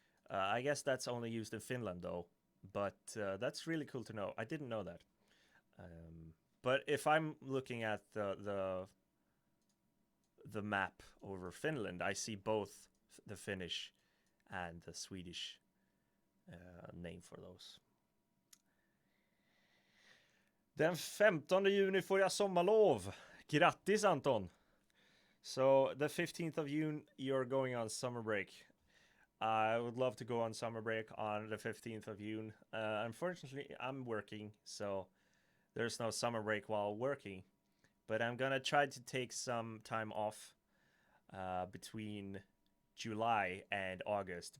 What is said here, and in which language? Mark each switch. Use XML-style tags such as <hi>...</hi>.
<en>I guess that's only used in Finland though, but that's really cool to know. I didn't know that. But if I'm looking at the map over Finland, I see both the Finnish and the Swedish name for those.</en> <sv>Den 15 juni får jag sommarlov. Grattis Anton.</sv> <en>So the 15th of June, you're going on summer break. I would love to go on summer break on the 15th of June. Unfortunately, I'm working, so there's no summer break while working. But I'm gonna try to take some time off between July and August.</en>